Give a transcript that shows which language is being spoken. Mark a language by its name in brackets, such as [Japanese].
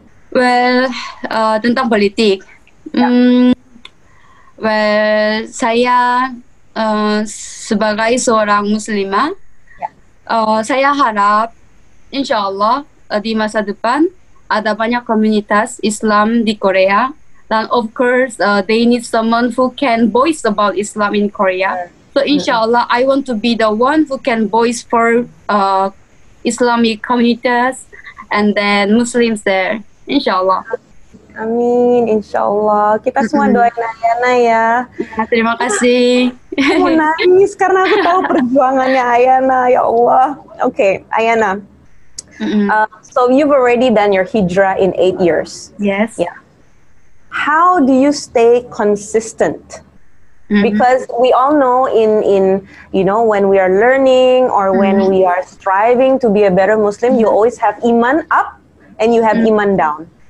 [Indonesian] Well, tentang politik. Well, saya sebagai seorang muslimah, saya harap insya Allah di masa depan ada banyak komunitas Islam di Korea. [English] Dan of course, they need someone who can voice about Islam in Korea. So inshallah, I want to be the one who can voice for Islamic communities and then Muslims there. Inshallah. [Indonesian] Amin, inshallah. Kita semua doain Ayana ya. Terima kasih. Aku mau nangis karena aku tahu perjuangannya Ayana. Ya Allah. Okay, Ayana. [English] So you've already done your hijrah in 8 years. Yes. Yeah. How do you stay consistent? Because we all know in when we are learning or when we are striving to be a better Muslim, you always have iman up and you have iman down.